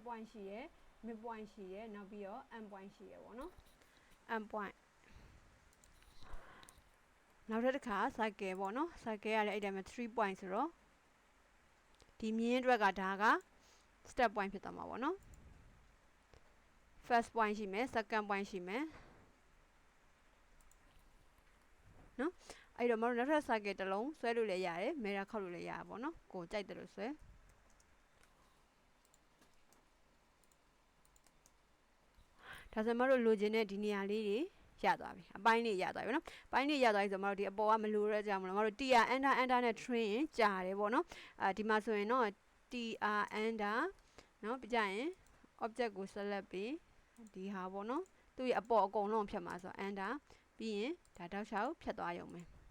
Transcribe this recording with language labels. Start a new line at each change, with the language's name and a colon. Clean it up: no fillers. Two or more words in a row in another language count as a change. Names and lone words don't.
Burmese: point ရှိရယ်
English: mid point
Burmese: ရှိရယ်နောက်ပြီးတော့
English: end point
Burmese: ရှိရယ်ပေါ့နော်
English: end point
Burmese: နောက်တစ်ခါ cycle ပေါ့နော် cycle ကလည်းအဲ့တိုင်းမှာ3 point ဆိုတော့ဒီမြင်းအတွက်ကဒါက
English: step point
Burmese: ဖြစ်သွားမှာပေါ့နော်
English: first point
Burmese: ရှိမယ်
English: second point
Burmese: ရှိမယ်နော်အဲ့တော့မတို့နောက်ထပ် circuit တစ်လုံးဆွဲလို့လည်းရတယ် mirror ခောက်လို့လည်းရပါပေါ့နော်ကိုကြိုက်တယ်လို့ဆွဲ ဒါဆိုမတို့လိုချင်တဲ့ဒီနေရာလေးတွေရသွားပြီအပိုင်းလေးရသွားပြီနော်ပိုင်းလေးရသွားပြီဆိုတော့မတို့ဒီအပေါ်ကမလိုရကြဘူးမတို့
English: tr enter
Burmese: နဲ့ train ရင်ကြာတယ်ပေါ့နော်ဒီမှာဆိုရင်တော့
English: tr enter
Burmese: နော်ပြကြရင် object ကို select ပြီးဒီဟာပေါ့နော်သူ့ရဲ့အပေါ်အကုန်လုံးဖြတ်မှာဆိုတော့ enter ပြီးရင်ဒါတောက်လျှောက်ဖြတ်သွားရုံပဲ